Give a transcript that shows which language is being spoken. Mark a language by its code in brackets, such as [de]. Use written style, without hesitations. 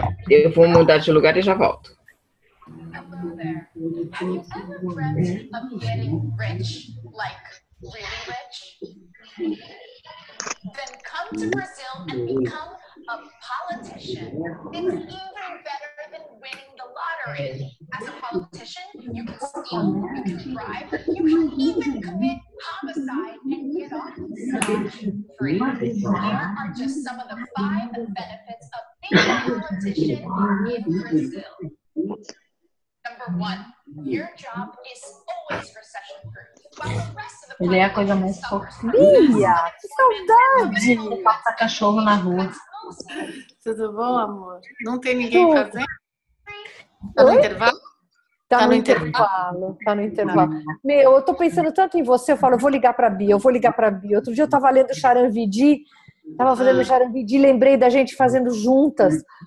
[pt] Eu vou mudar de lugar e já volto. [en] Hello there. Have you ever dreamt of getting rich, like really rich? Then come to Brazil and become a politician. It's even better than winning the lottery. As a politician, you can steal, you can bribe, you can even commit homicide and get off scot-free. Here are just some of the 5 benefits of being a politician in Brazil. Number 1, your job is always recession-proof. While the rest of the [pt] Ele é a coisa mais fofinha. Bia, que saudade! Passa cachorro na rua. Tudo bom, amor? Não tem ninguém fazendo? Tá no intervalo? Tá no intervalo, tá no intervalo. Meu, eu tô pensando tanto em você, eu falo, eu vou ligar pra Bia. Outro dia eu tava lendo Charan Vidi, tava fazendo Charan Vidi, lembrei da gente fazendo juntas.